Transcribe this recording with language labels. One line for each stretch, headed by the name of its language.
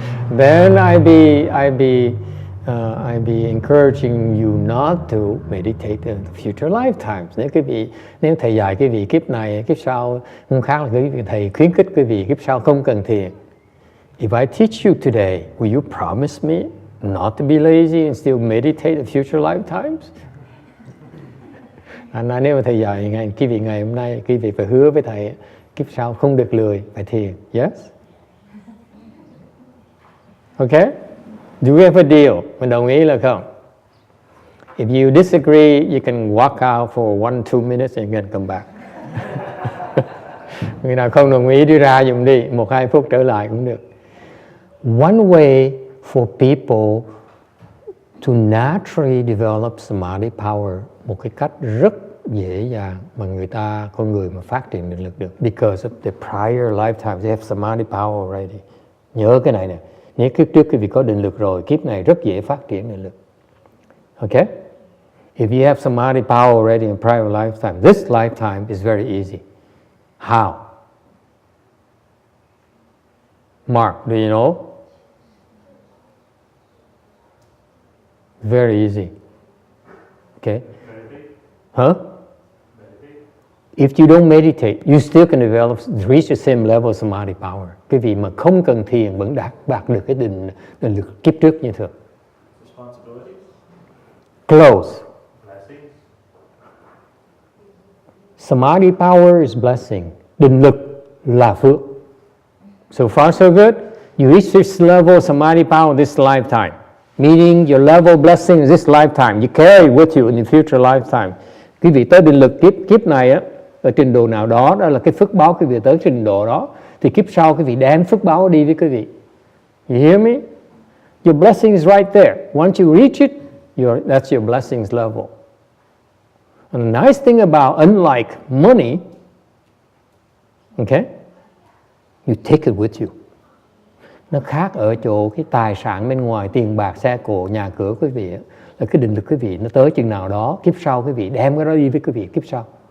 English: Then I'd be encouraging you not to meditate in future lifetimes.
Vietnamese: Nếu thầy dạy cái vị kiếp này, kiếp sau không khác là cái vị thầy khuyến khích cái vị kiếp sau không cần thiền.
English: If I teach you today, will you promise me not to be lazy and still meditate in future lifetimes?
Vietnamese: Nếu mà thầy dạy quý vị ngày hôm nay, quý vị phải hứa với thầy kiếp sau không được lười, phải thiền.
English: Yes? Okay? Do we have a deal?
Vietnamese: Mình đồng ý là không?
English: If you disagree, you can walk out for 1-2 minutes and then come back.
Vietnamese: Người nào không đồng ý đi ra dùm đi, 1-2 phút trở lại cũng được.
English: One way for people to naturally develop samadhi power,
Vietnamese: một cái cách rất dễ dàng mà con người mà phát triển định lực được,
English: because of the prior lifetimes they have samadhi power already.
Vietnamese: Nhớ cái này nè, nếu kiếp trước quý vị có định lực rồi, kiếp này rất dễ phát triển định lực.
English: Okay? If you have samadhi power already in prior lifetime, this lifetime is very easy. How? Mark, do you know? Very easy. Okay? Huh? If you don't meditate, you still can reach the same level of samadhi power.
Vietnamese: Cái vị mà không cần thiền vẫn đạt được cái định lực kiếp trước như thường.
English: Close. Samadhi power is blessing.
Vietnamese: Định lực là phước.
English: So far so good. You reach this level of samadhi power this lifetime. Meaning your level of blessing in this lifetime. You carry it with you in the future lifetime.
Vietnamese: Quý vị tới định lực kiếp này á, ở trình độ nào đó, đó là cái phước báo quý vị tới trình độ đó, thì kiếp sau quý vị đem phước báo đi với quý vị.
English: You hear me? Your blessing is right there. Once you reach it, that's your blessings level. And the nice thing about, unlike money, okay, you take it with you.
Vietnamese: Nó khác ở chỗ cái tài sản bên ngoài, tiền bạc, xe cộ, nhà cửa quý vị, là cái định lực quý vị nó tới chừng nào đó, kiếp sau quý vị đem cái đó đi với quý vị kiếp sau.